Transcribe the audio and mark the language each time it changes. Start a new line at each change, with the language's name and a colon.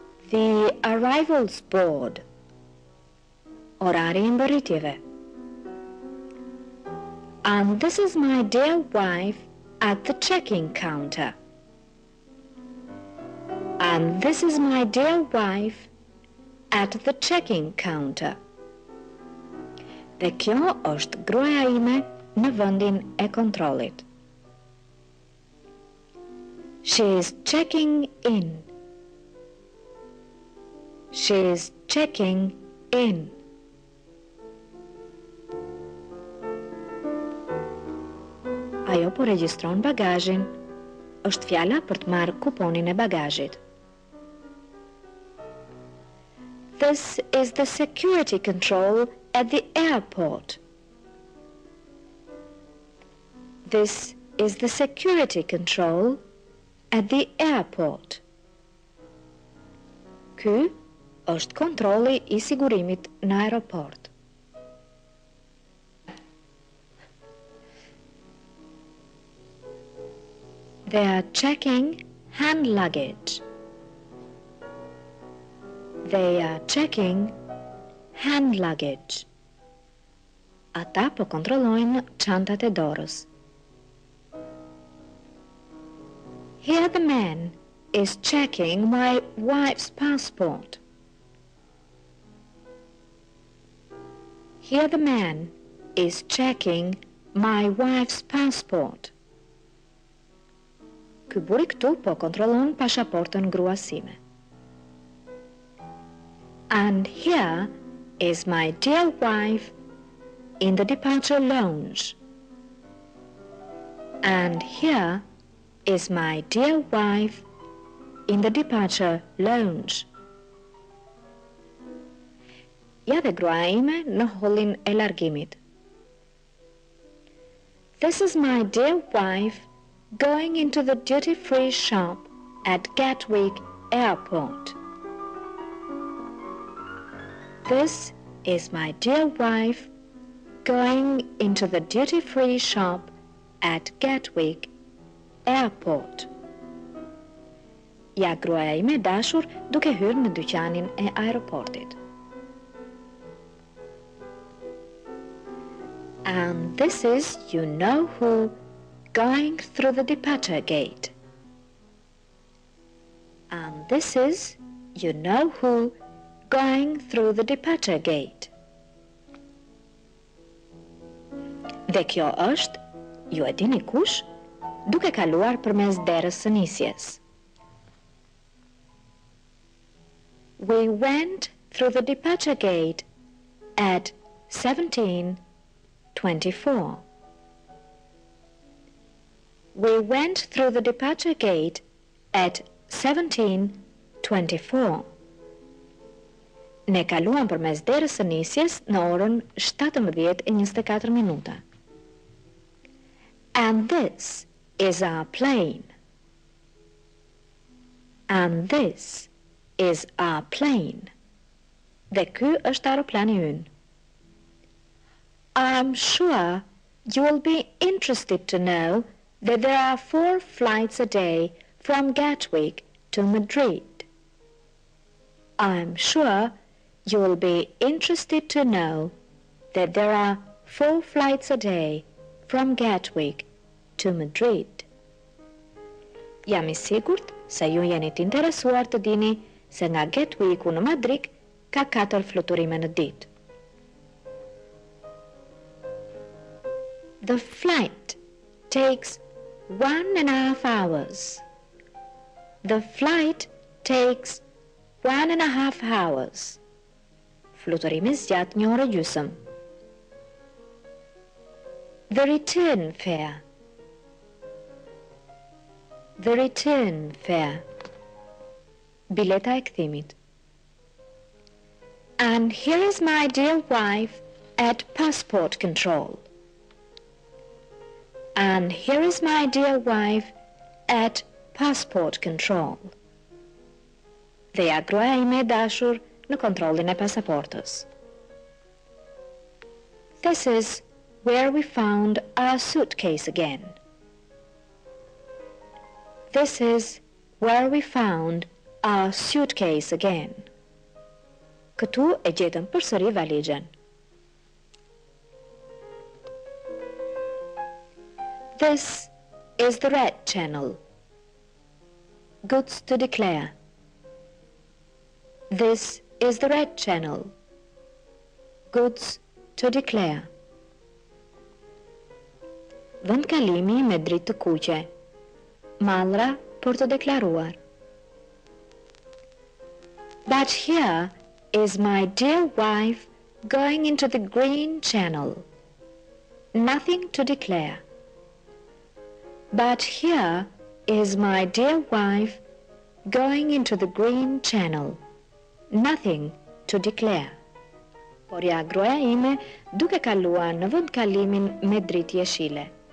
English: The arrivals board.
Albanian: Orari I mbërritjeve.
English: And this is my dear wife at the checking counter. And this is my dear wife at the checking counter.
Albanian: Dhe kjo është gruaja ime në vendin e kontrollit.
English: She is checking in. She is checking in.
Albanian: Ajo po regjistron bagazhin. Është fjala për të marrë kuponin e bagazhit.
English: This is the security control at the airport. This is the security control at the airport.
Albanian: Ky është kontrolli I sigurimit në aeroport.
English: They are checking hand luggage. They are checking hand luggage.
Albanian: Ata po kontrollojnë çantat e dorës.
English: Here the man is checking my wife's passport. Here the man is checking my wife's passport.
Albanian: Ky buri këtu po kontrollon pasaportën gruas sime.
English: And here is my dear wife in the departure lounge. And here is my dear wife in the departure lounge.
Albanian: Ja dhe gruaja ime në hallin e largimit.
English: This is my dear wife going into the duty-free shop at Gatwick Airport. This is my dear wife going into the duty-free shop at Gatwick Airport.
Albanian: Ja gruaja ime dashur duke hyrë në dyqanin e aeroportit.
English: And this is you know who going through the departure gate. And this is you know who going through the departure gate.
Albanian: Dhe kjo është, ju e dini kush, duke kaluar përmes derës së nisjes.
English: We went through the departure gate at 17:24. We went through the departure gate at 17:24.
Albanian: Ne kaluam përmes derës së nisjes në orën 17:24 minuta.
English: And this is our plane. And this is our plane.
Albanian: Dhe ky është aeroplani ynë.
English: I'm sure you will be interested to know that there are 4 flights a day from Gatwick to Madrid. I'm sure you will be interested to know that there are 4 flights a day from Gatwick to Madrid.
Albanian: Jam I sigurt se ju jeni të interesuar të dini se nga Gatwicku në Madrid ka 4 fluturime në ditë.
English: The flight takes 1.5 hours. The flight takes 1.5 hours.
Albanian: Fluturimi zgjat 1 orë gjysmë.
English: The return fare. The return fare.
Albanian: Bileta e kthimit.
English: And here is my dear wife at passport control. And here is my dear wife at passport control.
Albanian: Dhe ja gruaja ime e dashur në kontrollin e pasaportës.
English: This is where we found our suitcase again. This is where we found our suitcase again.
Albanian: Këtu e gjetëm përsëri valigjen.
English: This is the red channel. Goods to declare. This is the red channel. Goods to declare.
Albanian: Vend kalimi me dritë të kuqe. Mallra për të deklaruar.
English: But here is my dear wife going into the green channel. Nothing to declare. But here is my dear wife going into the green channel. Nothing to declare.
Albanian: Por ja gruaja ime duke kaluar në vend kalimin me dritë jeshile.